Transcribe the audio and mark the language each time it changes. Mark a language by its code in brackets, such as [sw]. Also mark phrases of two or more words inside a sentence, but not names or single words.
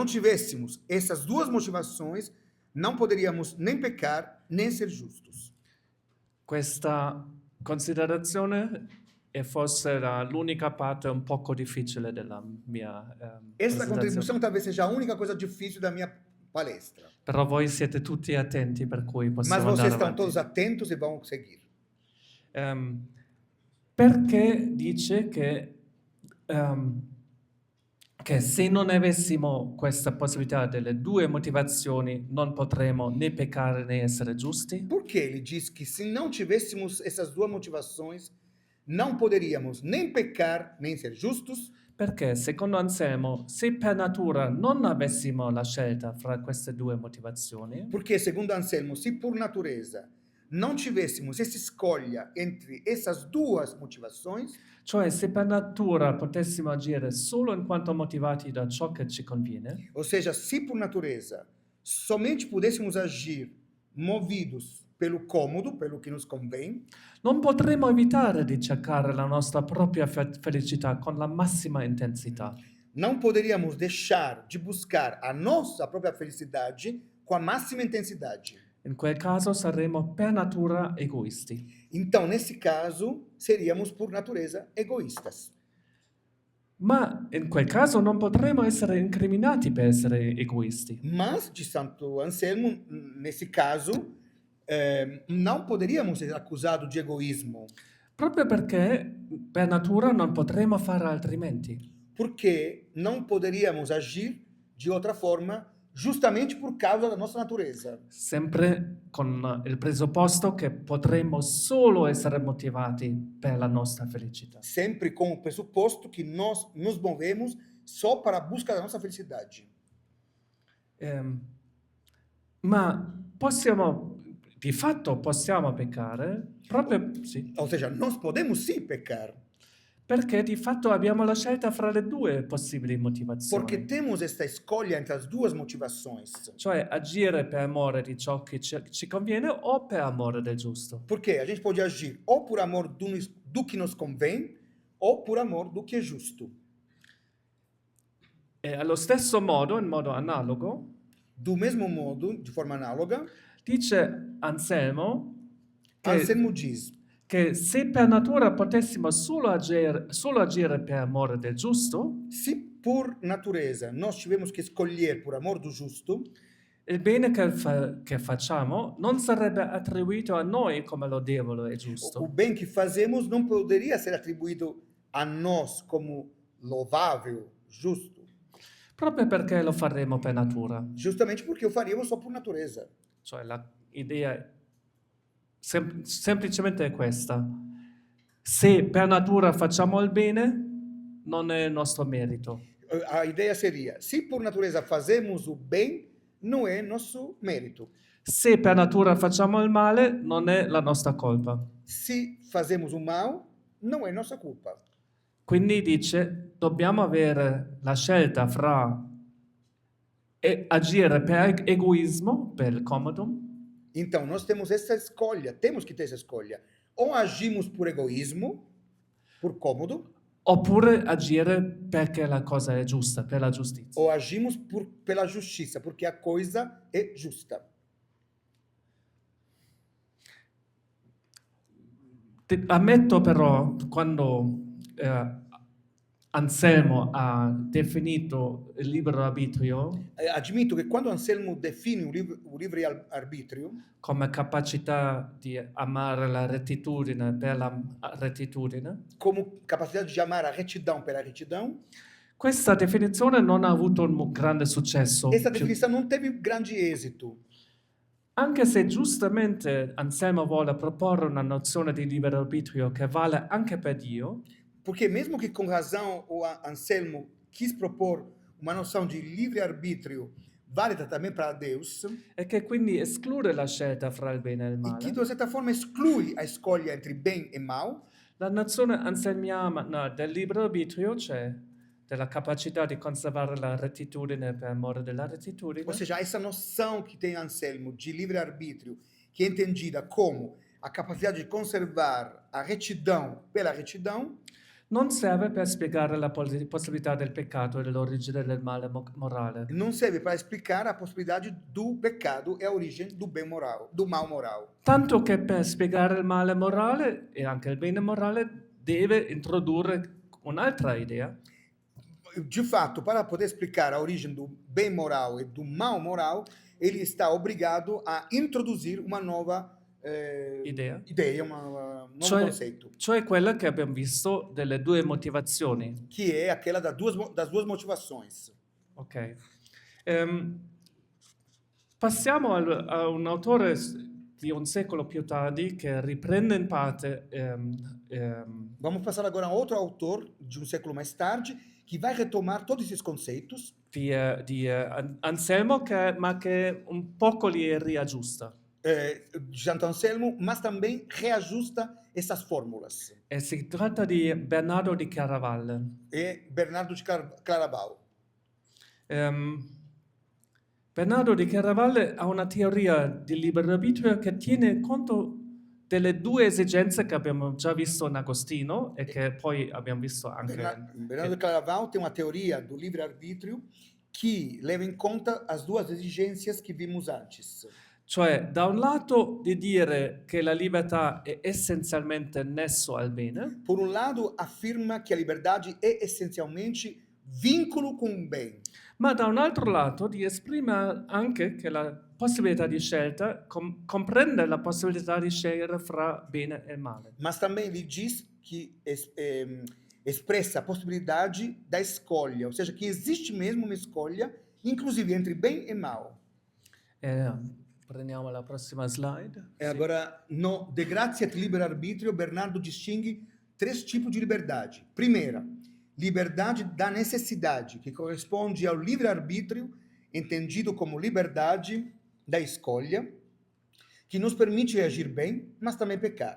[pt] Se não tivéssemos essas duas motivações, não poderíamos nem pecar, nem ser justos. [it] Questa considerazione è forse l'unica parte un poco difficile della mia [pt] Essa [it] presentazione. [pt] contribuição talvez seja a única coisa difícil da minha palestra. [it] Però voi siete tutti attenti, per cui [pt] Mas [it] possiamo [pt] vocês [it] andare [pt] estão [it] avanti. [pt] todos atentos e vão seguir. [it] Perché dice che se non avessimo questa possibilità delle due motivazioni non potremo né peccare né essere giusti? [pt] Porque ele diz que se não tivéssemos essas duas motivações, não poderíamos nem pecar, nem ser justos. [it] Perché secondo Anselmo, se per natura non avessimo la scelta fra queste due motivazioni, [pt] Porque, segundo Anselmo, se por natureza não tivéssemos essa escolha entre essas duas motivações, [it] cioè se per natura potessimo agire solo in quanto motivati da ciò che ci conviene, [pt] ou seja, se por natureza somente pudéssemos agir movidos pelo cômodo, pelo que nos convém, [it] non potremo evitare di cercare la nostra propria felicità con la massima intensità. [pt] não poderíamos deixar de buscar a nossa própria felicidade com a máxima intensidade. [it] In quel caso saremmo per natura egoisti. [pt] Então, nesse caso, seríamos por natureza egoístas. [it] Ma in quel caso non potremo essere incriminati per essere egoisti. [pt] Mas, de Santo Anselmo, nesse caso, não poderíamos ser acusados de egoísmo, [it] Proprio perché per natura non potremo fare altrimenti. [pt] porque não poderíamos agir de outra forma, justamente por causa da nossa natureza. [it] Sempre con il presupposto che potremmo solo essere motivati per la nostra felicità. [pt] Sempre com o pressuposto que nós nos movemos só para a busca da nossa felicidade. [it] Ma di fatto possiamo peccare proprio sì, [pt] Ou seja, nós podemos sim pecar, [it] perché di fatto abbiamo la scelta fra le due possibili [pt] porque [it] motivazioni. [pt] temos esta escolha entre as duas motivações. [it] Cioè agire per amore di ciò che ci conviene o per amore del giusto. [pt] Porque a gente pode agir ou por amor do que nos convém, ou por amor do que é justo. [it] E allo stesso modo, in modo analogo, [pt] Do mesmo modo, de forma análoga, [it] dice Anselmo [pt] Anselmo diz: [it] che se per natura potessimo solo agire per amore del giusto, [pt] se por natureza nós tivemos que escolher por amor do justo, [it] il bene che facciamo non sarebbe attribuito a noi come lodevole e [pt] o [it] giusto, [pt] bem que fazemos não poderia ser atribuído a nós como louvável, justo, [it] proprio perché lo faremo per natura. [pt] justamente porque o faríamos só por natureza. [it] Cioè l'idea semplicemente è questa. Se per natura facciamo il bene, non è il nostro merito. [pt] A ideia seria: se por natureza fazemos o bem, não é nosso mérito. [it] Se per natura facciamo il male, non è la nostra colpa. [pt] Se fazemos o mal, não é nossa culpa. [it] Quindi dice, dobbiamo avere la scelta fra agire per egoismo, per il comodo, [pt] Então, nós temos essa escolha, temos que ter essa escolha. Ou agimos por egoísmo, por cômodo, [it] oppure agire perché la cosa è giusta, per la giustizia. [pt] ou agimos pela justiça, porque a coisa é justa. [it] Ammetto però, quando Anselmo ha definito il libero arbitrio [pt] Admito que quando Anselmo define o livre arbítrio [it] come capacità di amare la rettitudine per la rettitudine, [pt] como capacidade de amar a retidão pela retidão, [it] questa definizione non ha avuto un grande successo. [pt] essa definição não teve grande êxito. [it] Anche se giustamente Anselmo vuole proporre una nozione di libero arbitrio che vale anche per Dio, [pt] Porque mesmo que com razão o Anselmo quis propor uma noção de livre-arbítrio válida também para Deus, [it] e che quindi esclude la scelta fra il bene e il [pt] e que [it] male, [pt] de certa forma exclui a escolha entre bem e mal, [it] la nozione anselmiana del libero arbitrio, cioè della capacità di conservare la rettitudine per amore della rettitudine, [pt] ou seja, essa noção que tem Anselmo de livre-arbítrio, que é entendida como a capacidade de conservar a retidão pela retidão, [it] non serve per spiegare la possibilità del peccato e dell'origine del male morale. [pt] Não serve para explicar a possibilidade do pecado e a origem do bem moral, do mal moral. [it] Tanto che per spiegare il male morale e anche il bene morale deve introdurre un'altra idea, [pt] De fato, para poder explicar a origem do bem moral e do mal moral, ele está obrigado a introduzir uma nova [it] idea, [pt] ideia, um novo [it] cioè, [pt] conceito, [it] cioè quella che abbiamo visto delle due motivazioni. [pt] que é aquela das duas motivações. [it] Ok. Passiamo a un autore di un secolo più tardi che riprende in parte [pt] Vamos passar agora a outro autor de um século mais tarde que vai retomar todos esses conceitos [it] di Anselmo, ma che un poco li riaggiusta. [pt] de Santo Anselmo, mas também reajusta essas fórmulas. [it] E si tratta di Bernardo di Chiaravalle. [pt] É Bernardo de Claraval. [it] Bernardo di Chiaravalle ha una teoria di libero arbitrio che tiene conto delle due esigenze che abbiamo già visto in Agostino e che poi abbiamo visto anche [pt] Bernardo de Claraval tem uma teoria do livre-arbítrio que leva em conta as duas exigências que vimos antes. [it] cioè da un lato di dire che la libertà è essenzialmente nesso al bene, [pt] Por um lado, afirma que a liberdade é essencialmente vínculo com o bem, [it] ma da un altro lato di esprimere anche che la possibilità di scelta comprende la possibilità di scegliere fra bene e male. [pt] mas também ele diz que expressa a possibilidade da escolha, ou seja, que existe mesmo uma escolha, inclusive entre bem e mal. [it] Prendiamo la prossima slide. [pt] Agora, no De Gratia et Libero-Arbitrio, Bernardo distingue três tipos de liberdade. Primeira, liberdade da necessidade, que corresponde ao livre-arbítrio, entendido como liberdade da escolha, que nos permite agir bem, mas também pecar.